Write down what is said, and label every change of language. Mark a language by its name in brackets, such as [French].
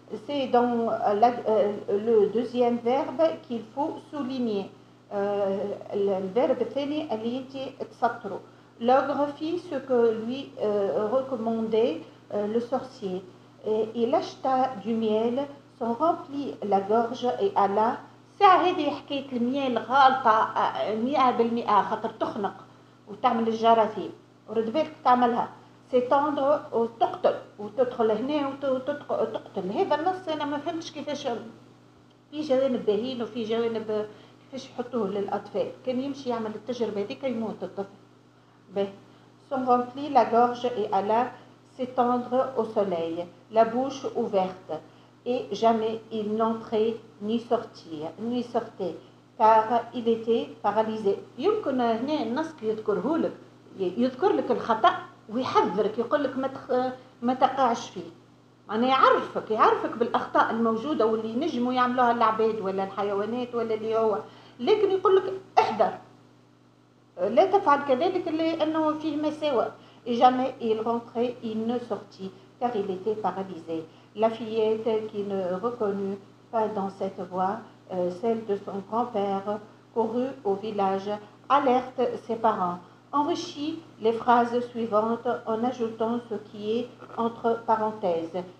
[French] C'est dans le deuxième verbe qu'il faut souligner. [Arabic] الverbe الثاني اللي انت تسطره. [French] L'ogre fit ce que lui recommandait le sorcier. Il acheta du miel, s'en remplit la gorge et alla. [Arabic] ساعة هذه حكاية الميل غالطة 100% خاطر تخنق وتعمل الجراثيم ورد بالك تعملها سيتاندر وتقتل وتدخل هنا وتقتل. هذا النص أنا ما فهمتش كيفاش في جوانب باهين وفي جوانب كيفاش يحطوه للأطفال. كان يمشي يعمل التجربة هذيك يموت الطفل. به [French] son remplit la gorge et alla s'étendre au soleil, la bouche ouverte, et jamais il n'entrait ni sortait, car il était paralysé. [Arabic] يمكن هنا النص يذكر لك الخطأ ويحذرك، يقول لك ما تقعش فيه. معناه يعرفك بالأخطاء الموجودة واللي نجموا يعملوها العباد ولا الحيوانات ولا اللي هو، لكن يقول لك احذر لا تفعل كذلك لأنه فيه مساوئ. [French] Et jamais il rentrait, il ne sortit, car il était paralysé. La fillette qui ne reconnut pas dans cette voix celle de son grand-père courut au village, alerte ses parents, enrichit les phrases suivantes en ajoutant ce qui est entre parenthèses.